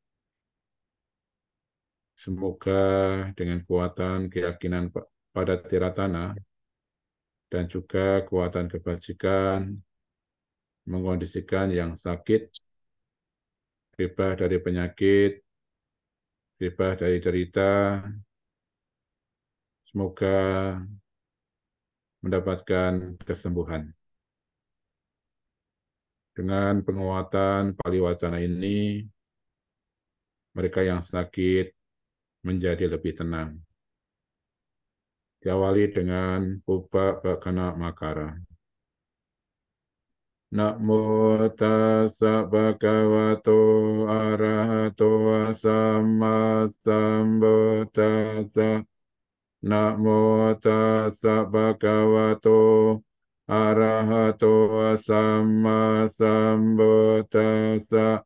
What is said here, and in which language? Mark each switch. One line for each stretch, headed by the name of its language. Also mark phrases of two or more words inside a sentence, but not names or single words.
Indonesian: Semoga dengan kuatan keyakinan pada tiratana dan juga kuatan kebajikan mengkondisikan yang sakit, bebas dari penyakit, bebas dari derita, semoga mendapatkan kesembuhan. Dengan penguatan paliwacana ini, mereka yang sakit menjadi lebih tenang. Diawali dengan Pupa Bakana Makara.
Pali: Namo tassa bhagavato arahato samma sambuddhassa. Namo tassa bhagavato arahato samma sambuddhassa.